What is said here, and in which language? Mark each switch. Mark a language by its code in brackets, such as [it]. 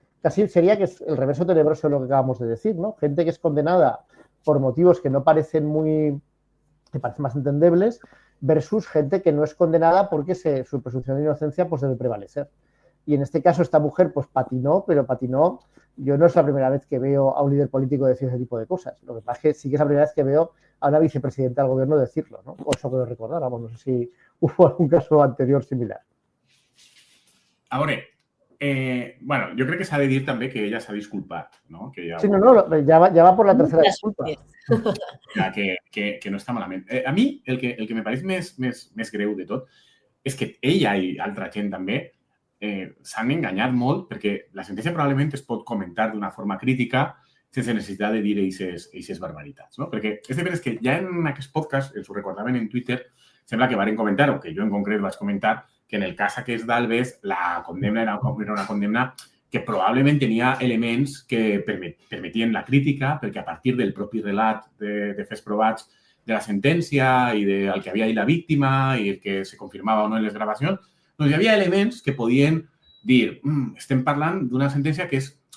[es] Casi sería que es el reverso tenebroso de lo que acabamos de decir, ¿no? Gente que es condenada por motivos que no parecen que parecen más entendibles, versus gente que no es condenada porque su presunción de inocencia pues debe prevalecer. Y en este caso esta mujer pues patinó, yo no es la primera vez que veo a un líder político decir ese tipo de cosas. Lo que pasa es que sí que es la primera vez que veo a una vicepresidenta del gobierno decirlo, ¿no? O eso puedo recordar, vamos, no sé si hubo algún caso anterior similar. Ahora, bueno, [ca] jo crec que s'ha de dir també que ella s'ha disculpat, no? Que ja, [es] sí, ja va por la tercera disculpa. [ca] Que no està malament. A mi, el que me pareix més greu de tot és que ella i altra gent també s'han enganyat molt perquè la sentència probablement es pot comentar d'una forma crítica sense necessitat de dir aquestes barbaritats, no? Perquè és de veres que ja en aquest podcast, ens ho recordaven en Twitter, sembla que varen comentar, o que jo en concret vaig comentar, que en el cas aquest d'Alves la condemna era una condemna que probablement tenia elements que permetien la crítica, perquè a partir del propi relat de fets provats de la sentència i del que havia dit la víctima i el que se confirmava o no en les gravacions, doncs hi havia elements que podien dir estem parlant d'una sentència que és